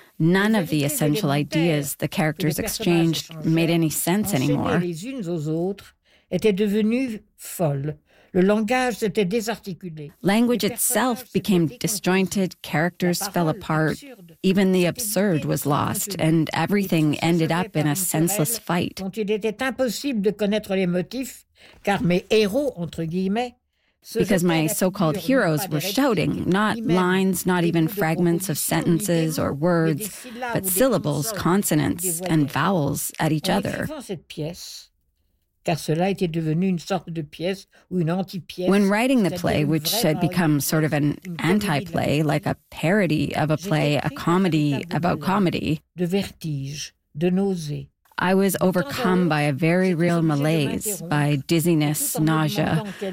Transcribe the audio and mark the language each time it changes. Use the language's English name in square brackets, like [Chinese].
[English] None of the essential ideas the characters exchanged made any sense anymore. [French] Les unes aux autres étaient devenues folles. Le langage s'était désarticulé. [English] Language itself became disjointed, characters fell apart, even the absurd was lost, and everything ended up in a senseless fight. [French] Il était impossible de connaître les motifs, car mes héros, entre guillemets, [English] because my so-called heroes were shouting, not lines, not even fragments of sentences or words, but syllables, consonants, and vowels at each other. When writing the play, which had become sort of an anti-play, like a parody of a play, a comedy about comedy, I was overcome by a very real malaise, by dizziness, nausea.